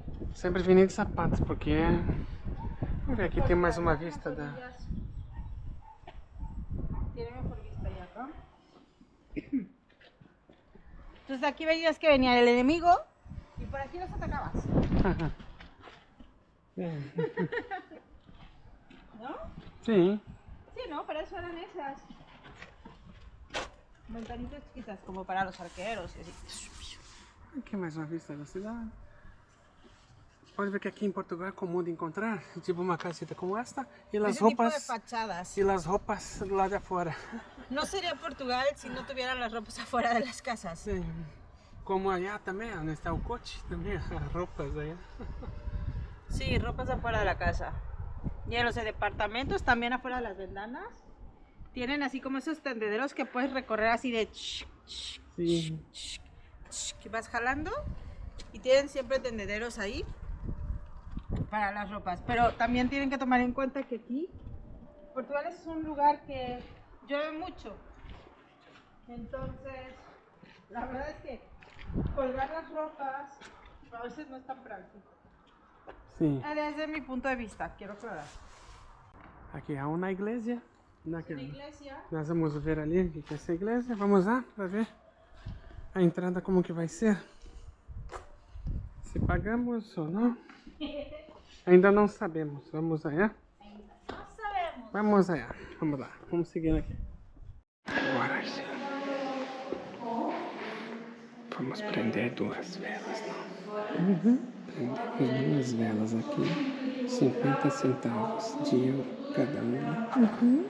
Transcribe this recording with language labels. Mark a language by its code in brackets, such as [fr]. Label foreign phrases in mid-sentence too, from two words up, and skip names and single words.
[pt] Sempre vim de sapatos, porque... Vamos ver, aqui tem mais uma vista da... [es] Tiene mejor vista ya acá. Entonces aquí veías que venía el enemigo y por aquí los atacabas. ¿No? [pt] Sim. [es] Sí, ¿no? Para eso eran esas. Ventanitas chiquitas, como para los arqueros y así. [pt] Aqui mais uma vista da cidade. Pode ver que aqui em Portugal é comum de encontrar, tipo uma casita como esta, e as roupas... [es] Tipo de fachadas. [pt] E as roupas do lado de fora. [es] No sería Portugal si no tuvieran las ropas afuera de las casas. [pt] Sim. Como allá também, onde está o coche, também as roupas allá. [es] Sí, ropas afuera de la casa. Y en los departamentos, también afuera de las ventanas, tienen así como esos tendederos que puedes recorrer así de... Sí. Que vas jalando y tienen siempre tendederos ahí para las ropas. Pero también tienen que tomar en cuenta que aquí, Portugal es un lugar que llueve mucho. Entonces, la verdad es que colgar las ropas a veces no es tan práctico. [pt] Sim. [es] Desde mi punto de vista, quiero aclarar. [pt] Aqui há uma igreja. [es] Una iglesia. [pt] Nós vamos ver ali o que é essa igreja. Vamos lá para ver a entrada como que vai ser. Se pagamos ou não. Ainda não sabemos. Vamos allá. [es] No sabemos. Vamos allá. [pt] Vamos lá. Vamos seguir aqui. Agora sim. Vamos prender duas velas, não? Prender duas velas aqui. 50 centavos de euro cada uma.